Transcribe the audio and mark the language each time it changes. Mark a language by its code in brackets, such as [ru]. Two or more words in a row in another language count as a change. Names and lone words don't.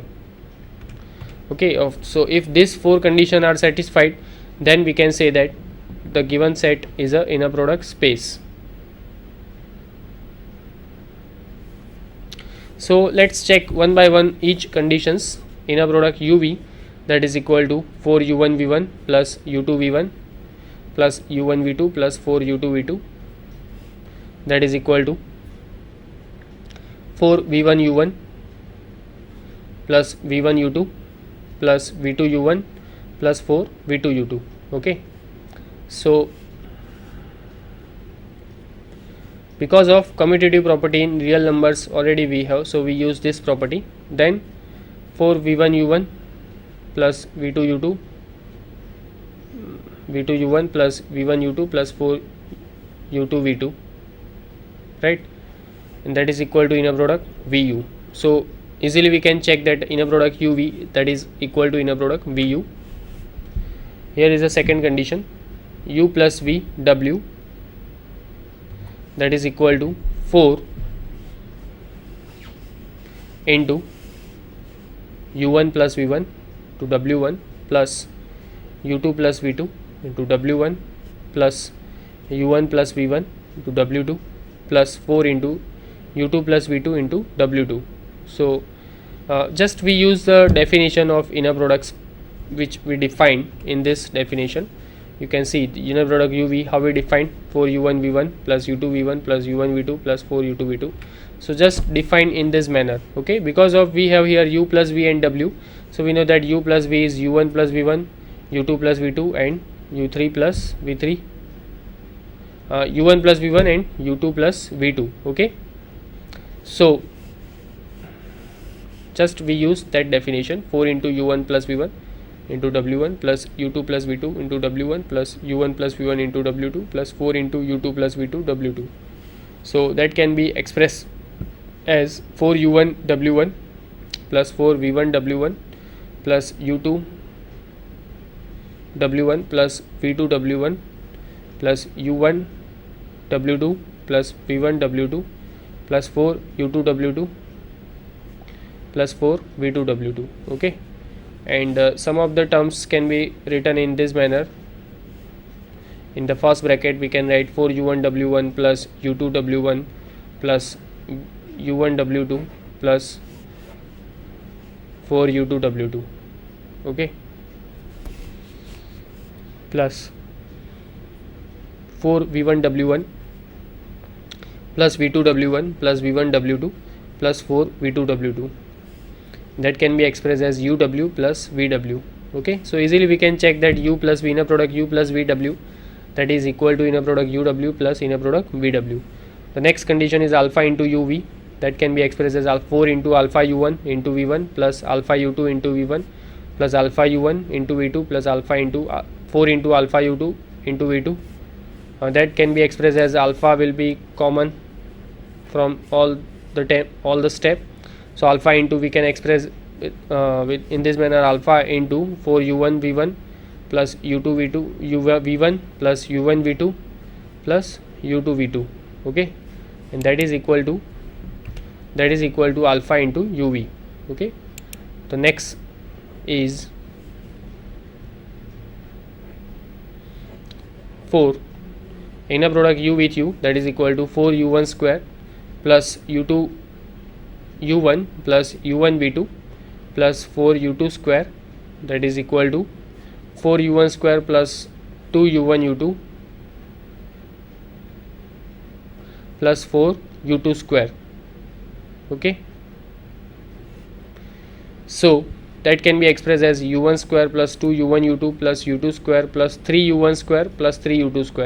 [en] Okay, so if these four conditions are satisfied, then we can say that the given set is a inner product space. So let's check one by one each conditions. Inner product UV, that is equal to 4 U1 V1 plus U2 V1 plus U1 V2 plus 4 U2 V2, that is equal to 4 V1 U1 plus V1 U2 plus V2 U1 plus 4 V2 U2. Okay, so because of commutative property in real numbers already we have, so we use this property. Then 4 V1 U1 plus V2 U2, V2 U1 plus V1 U2 plus 4 U2 V2, right, and that is equal to inner product VU. So easily we can check that inner product UV, that is equal to inner product VU. Here is the second condition, U plus V W, that is equal to 4 into U1 plus V1 to W1 plus U2 plus V2 into W1 plus U1 plus V1 into W2 plus 4 into U2 plus V2 into W2. So just we use the definition of inner products which we defined in this definition. You can see the inner product UV, how we define 4 U1 V1 plus U2 V1 plus U1 V2 plus 4 U2 V2. So just define in this manner. Okay, because of we have here U plus V and W, so we know that U plus V is U1 plus V1, U2 plus V2 and U3 plus V3, U1 plus V1 and U2 plus V2. Okay, so just we use that definition, 4 into U1 plus V1 into W1 plus U2 plus V2 into W1 plus U1 plus V1 into W2 plus 4 into U2 plus V2 W2. So that can be expressed as 4 U1 W1 plus 4 V1 W1 plus U2 w1 plus v2 w1 plus u1 w2 plus v1 w2 plus 4 u2 w2 plus 4 v2 w2. Okay, and some of the terms can be written in this manner. In the first bracket we can write 4 u1 w1 plus u2 w1 plus u1 w2 plus 4 u2 w2. Okay, plus 4 v1 w1 plus v2 w1 plus v1 w2 plus 4 v2 w2. That can be expressed as uw plus vw. Okay, so easily we can check that u plus v inner product u plus vw, that is equal to inner product uw plus inner product vw. The next condition is alpha into uv, that can be expressed as 4 into alpha u1 into v1 plus alpha u2 into v1 plus alpha u1 into v2 plus alpha into 4 into alpha u2 into v2. That can be expressed as alpha will be common from all the step. So alpha into we can express in this manner, alpha into 4 u1 v1 plus u2 v2 v1 plus u1 v2 plus u2 v2. Okay, and that is equal to alpha into uv. Okay, the next is 4 inner product u with u, that is equal to 4 u1 square plus u2 u1 plus u1 v2 plus 4 u2 square, that is equal to 4 u1 square plus 2 u1 u2 plus 4 u2 square. Okay, so that can be expressed as u1 square plus 2 u1 u2 plus u2 square plus 3 u1 square plus 3 u2 square.